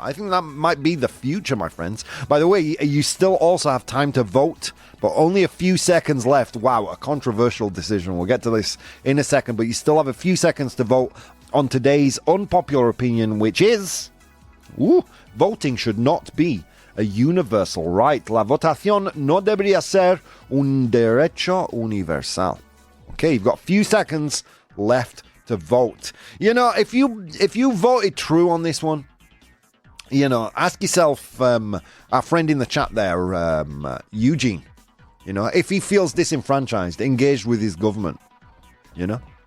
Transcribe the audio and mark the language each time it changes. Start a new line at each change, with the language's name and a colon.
English: I think that might be the future, my friends. By the way, you still also have time to vote, but only a few seconds left. Wow, a controversial decision. We'll get to this in a second, but you still have a few seconds to vote on today's unpopular opinion, which is, voting should not be a universal right.
Spanish: La votación no debería ser un derecho universal.
English: Okay, you've got a few seconds left to vote. You know, if you voted true on this one, you know, ask yourself, our friend in the chat there, Eugene, you know, if he feels disenfranchised, engaged with his government, you know?